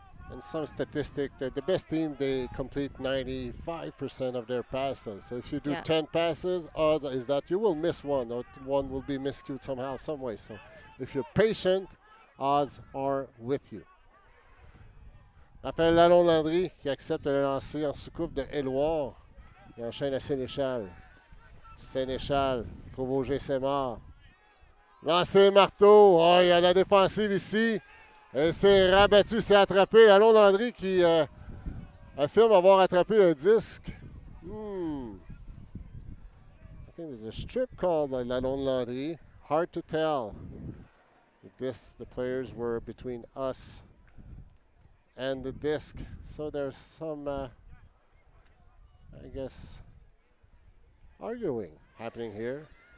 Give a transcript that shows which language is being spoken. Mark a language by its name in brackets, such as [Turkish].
[English] and some statistic that the best team, they complete 95% of their passes. So if you do 10 passes, odds is that you will miss one, or one will be miscued somehow, some way. So if you're patient, odds are with you. [French] Raphaël Lalonde-Landry qui accepte le lancer en sous-coupe de Éluard. Il enchaîne à Sénéchal. Sénéchal trouve au G-Sémar. Lancé marteau. Oh, il y a la défensive ici. Elle s'est rabattue, s'est attrapée. Lalonde-Landry qui affirme avoir attrapé le disque. [English] I think there's a strip called by Lalonde-Landry. Hard to tell. The players were between us and the disc. So there's some, I guess, arguing happening here.